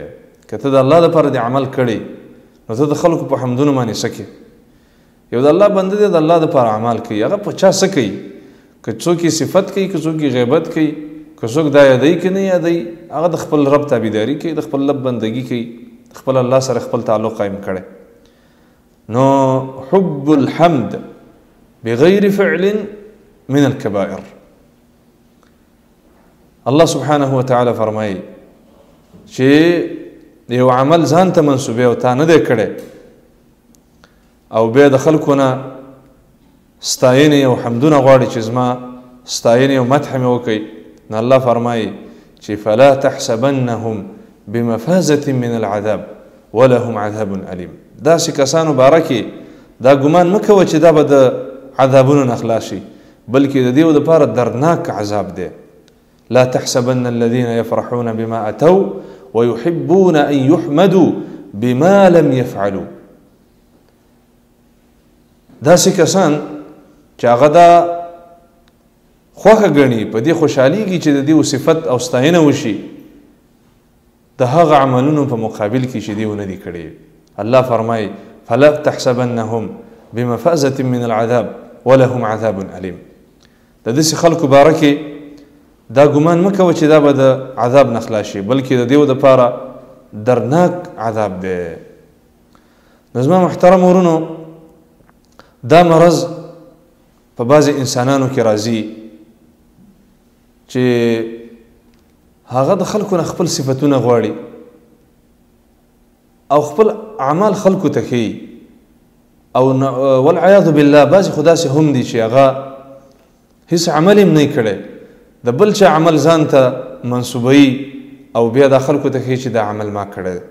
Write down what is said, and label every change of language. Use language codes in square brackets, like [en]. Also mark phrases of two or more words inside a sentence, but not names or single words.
[ps] که ته د الله لپاره د عمل کړی، نو ته د خلکو په حمدونو باندې څه کوې؟ یو د الله بنده دی، د الله لپاره عمل کوي، هغه په چا څه کوي؟ که څوک یې صفت کوي، که څوک یې غیبت کوي، که څوک دا یادوي که نه یادوي، هغه د خپل رب تابعداري کوي، د خپل رب بندګي کوي، خپل الله سره خپل تعلق قایم کړی. [ar] نو حب الحمد بغیر فعل من الكبائر. [ps] الله [ar] سبحانه وتعالی [ps] فرمایي چې یو عمل ځان ته منسوبې او تا نه دی کړی، او بیا د خلکو نه ستاینې او حمدونه غواړي چې زما ستاینې او مدح مې وکړي، نو الله فرمایي چې [ar] فلا تحسبنهم بمفازة من العذاب ولهم عذاب أليم. [ps] داسې کسانو باره کې دا ګمان مه کوه چې دا به د عذابونو نه خلاص شي، بلکې د دې دپاره دردناک عذاب دی. [ar] لا تحسبن الذين يفرحون بما أتوا ويحبون أن يحمدوا بما لم يفعلوا. [ps] داسې کسان چې هغه دا خوښه ګڼي، په دې خوشحالیږي چې د دې صفت او ستاینه وشي د هغه عملونو په مقابل کې چې دې ونه دي کړي. الله فرمایي [ar] فلا تحسبنهم بمفازة من العذاب ولهم عذاب أليم. [ps] د داسې خلکو باره کې دا ګمان مه کوه چې دا به د عذاب نه خلاص شي، بلکې د دې دپاره درناک عذاب دی. نو زما محترم ورونو دا مرض په بعضې انسانانو کې راځي چې هغه د خلکو نه خپل صفتونه غواړي او خپل اعمال خلکو ته ښیي، او [ar] والعیاذ بالله [ps] بعضې خو داسې هم دي چې هغه هیڅ عمل هم نه یې کړی، د بل چا عمل ځان ته منسوبوي او بیا دا خلکو ته ښیي چې دا عمل ما کړی دی.